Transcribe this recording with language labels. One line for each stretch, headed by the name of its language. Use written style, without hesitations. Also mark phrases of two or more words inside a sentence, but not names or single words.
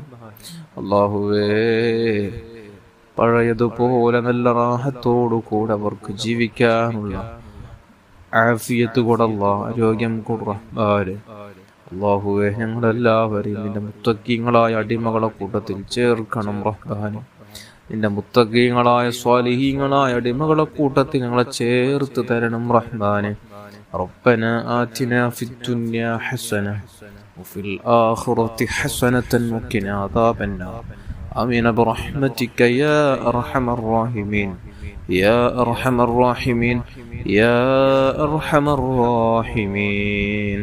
Malayalam: അല്ലാഹുവേ, പഴയതുപോലെ നല്ല റാഹത്തോടുകൂടെ അവർക്ക് ജീവിക്കാനുള്ള ആഫിയത്ത് കൊടുള്ള, ആരോഗ്യം കൊടു റഹ്മാനെ. അല്ലാഹുവേ, ഞങ്ങളെല്ലാവരെയും നിന്റെ മുത്തഖീങ്ങളായ അടിമകളെ കൂട്ടത്തിൽ ചേർക്കണം റഹ്മാനെ. നിന്റെ മുത്തഖീങ്ങളായ സ്വാലിഹീങ്ങളായ അടിമകളെ കൂട്ടത്തിൽ ഞങ്ങളെ ചേർത്ത് തരണം റഹ്മാനെ.
Arabic: ربنا آتنا في الدنيا حسنة وفي الآخرة حسنة وقنا عذاب النار. آمين برحمتك يا أرحم الراحمين يا أرحم الراحمين يا أرحم الراحمين.